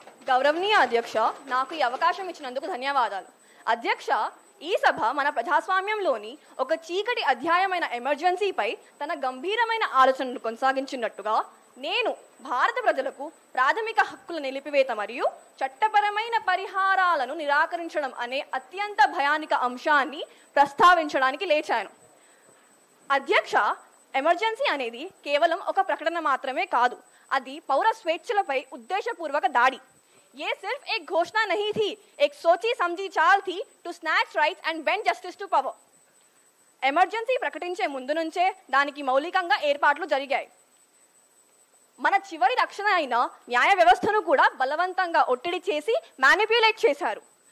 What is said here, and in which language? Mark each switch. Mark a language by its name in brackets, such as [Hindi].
[Telugu] గౌరవనీయ అధ్యక్ష, నాకు ఈ అవకాశం ఇచ్చినందుకు ధన్యవాదాలు. అధ్యక్ష, ఈ సభ మన ప్రజాస్వామ్యంలోని ఒక చీకటి అధ్యాయమైన ఎమర్జెన్సీపై తన గంభీరమైన ఆలోచనలు కొనసాగించినట్టుగా నేను భారత ప్రజలకు ప్రాథమిక హక్కుల నిలిపివేత మరియు చట్టపరమైన పరిహారాలను నిరాకరించడం అనే అత్యంత భయానక అంశాన్ని ప్రస్తావించడానికి లేచాను. అధ్యక్ష, ఎమర్జెన్సీ అనేది కేవలం ఒక ప్రకటన మాత్రమే కాదు, అది పౌర స్వేచ్ఛలపై ఉద్దేశపూర్వక దాడి. [Hindi] ये सिर्फ एक घोषणा नहीं थी, एक सोची समझी चाल थी [English] to snatch rights and bend justice to power. [Telugu] Emergency ప్రకటించే ముందు నుంచే దానికి మౌలికంగా ఏర్పాట్లు జరిగాయి. మన చివరి రక్షణ అయిన న్యాయ వ్యవస్థను కూడా బలవంతంగా ఒత్తిడి చేసి మ్యానిప్యులేట్ చేశారు.